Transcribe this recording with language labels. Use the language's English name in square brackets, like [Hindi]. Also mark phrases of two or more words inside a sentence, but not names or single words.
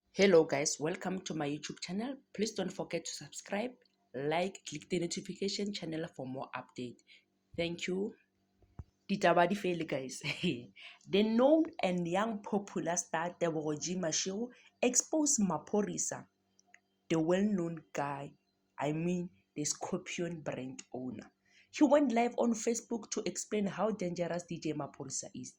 [English] Hello guys, welcome to my YouTube channel. Please don't forget to subscribe, like, click the notification channel for more update. Thank you. [Northern Sotho] Ditaba di fele guys. [English] The known and young popular star Tebogo Mashiro exposed Maphorisa, the well-known guy, the Scorpion brand owner. He went live on Facebook to explain how dangerous DJ Maphorisa is.